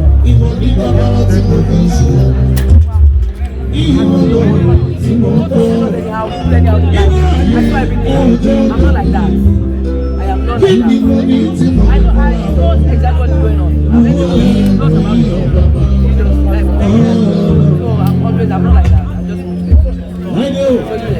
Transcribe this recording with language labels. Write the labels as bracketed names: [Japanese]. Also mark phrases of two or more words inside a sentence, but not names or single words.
[Yoruba] Ìwọ ni bàbá tí mo fi ṣe. Ìwọ ló tí mo kọ́. [English] I'm not like that. I am not like that. I know, I know exactly what is going on. I'm ready to know about it. You know, like, so I'm always, I'm not like that. I just want to show you that.